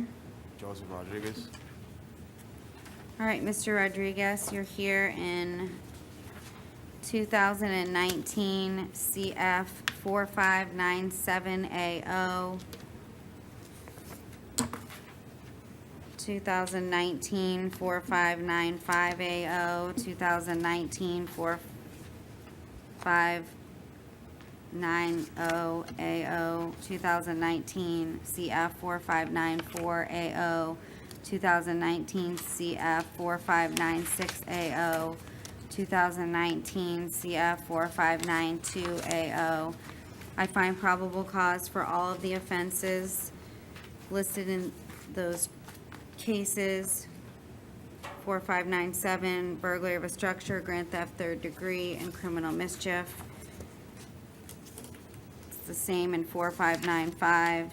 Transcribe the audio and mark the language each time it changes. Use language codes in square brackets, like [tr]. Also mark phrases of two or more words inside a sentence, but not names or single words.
[en] Joseph Rodriguez. All right, Mr. Rodriguez, you're here in 2019 CF 4597AO. 2019 4595AO. 2019 4590AO, 2019 CF 4594AO, 2019 CF 4596AO, 2019 CF 4592AO. I find probable cause for all of the offenses listed in those cases. 4597, burglary of a structure, grand theft third degree, and criminal mischief. The same in 4595.